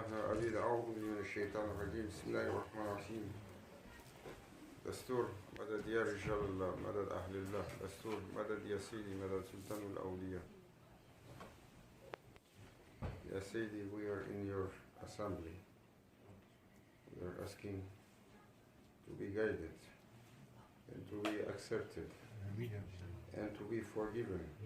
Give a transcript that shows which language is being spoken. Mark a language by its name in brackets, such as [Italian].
[Arabic] أبيد أعوذ من الشيطان الرجيم. بسم الله الرحمن الرحيم. دستور مدد يا رجال الله، مدد أهل الله. دستور مدد يا سيدي، مدد سلطان الأولياء. يا سيدي, [English] we are in your assembly. We are asking to be guided and to be accepted and to be forgiven.